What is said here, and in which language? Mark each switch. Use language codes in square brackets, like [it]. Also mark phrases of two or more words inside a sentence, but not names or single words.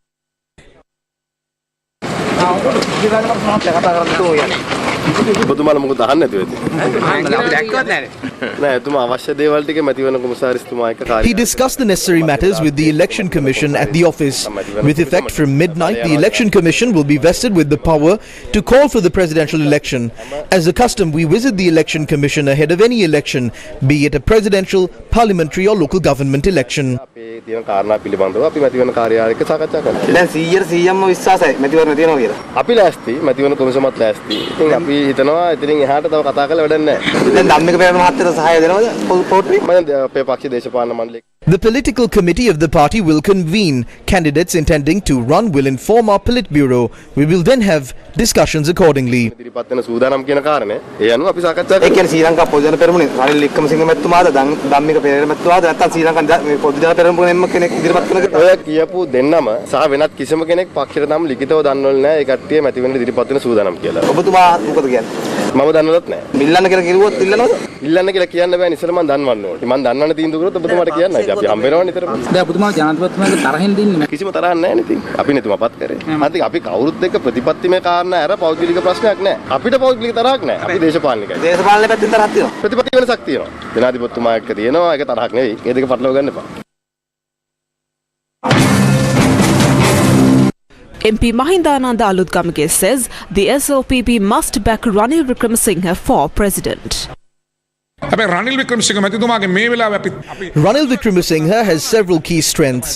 [en] He discussed the necessary matters with the Election Commission at the office. With effect from midnight, the Election Commission will be vested with the power to call for the presidential election. As a custom, we visit the Election Commission ahead of any election, be it a presidential, parliamentary or local government election. [si] අපි ලෑස්ති මැතිවරණ කොමිසමත් ලෑස්ති. ඉතින් අපි හිතනවා ඉතින් එහාට තව කතා කරලා වැඩක් නැහැ. දැන් ධම්මික පෙරේර මහත්තයාට සහාය දෙනවද පොට්ටුවේ? මම අපේ පක්ෂ දේශපාලන මණ්ඩලයේ. [en] The political committee of the party will convene. Candidates intending to run will inform our Politburo. We will then have discussions accordingly. [si] ඉදිරිපත් වෙන සූදානම් කියන කාරණේ ඒ අනුව අපි සාකච්ඡා කරමු. ඒ කියන්නේ ශ්‍රී ලංකා පොදුජන පෙරමුණේ රනිල් වික්‍රමසිංහ මැතිතුමාද ධම්මික පෙරේර මැතිතුමාද නැත්නම් ශ්‍රී ලංකා පොදුජන පෙරමුණේම කෙනෙක් ඉදිරිපත් කරන ඔය කියපු දෙන්නම සහ වෙනත් කිසිම කෙනෙක් පක්ෂයට නම් ලිඛිතව දන්වල නැහැ. ඒ කට්ටිය මැතිවෙන්න ඉදිරිපත් වෙන සූදානම් කියලා. ඔබතුමා මොකද කියන්නේ? මම දන්නවත් නැහැ. මිල්ලන්න කියලා කිව්වොත් ඉල්ලනවද? ඉල්ලන්න කියලා කියන්න බෑ. ඉතින් මම දන්වන්න ඕනේ. මම දන්වන්න තීන්දුව කරොත් ඔබතුමාට කියන්න. ඉතින් අපි හම්බ වෙනවනේ නිතරම. දැන් ඔබතුමා ජනාධිපතිතුමාගේ තරහින් දින්නේ කිසිම තරහක් නැහැ නේ ඉතින්. අපි නෙතුමාපත් කරේ. මම අපි කවුරුත් එක්ක ප්‍රතිපත්තිමය කාරණා අර පෞද්ගලික ප්‍රශ්නයක් නැහැ. අපිට පෞද්ගලික තරහක් නැහැ. අපි දේශපාලනිකයි. දේශපාලන පැත්තෙන් තරහක් තියෙනවා. ප්‍රතිපත්ති වෙනසක් තියෙනවා. ජනාධිපතිතුමා එක්ක තියෙනවා. ඒක තරහක් නෙවෙයි. ඒ දෙක පටලවා ගන්න එපා. [en] MP Mahindananda Alutgamage says the SLPP must back Ranil Wickremesinghe for president. Ranil Wickremesinghe has several key strengths.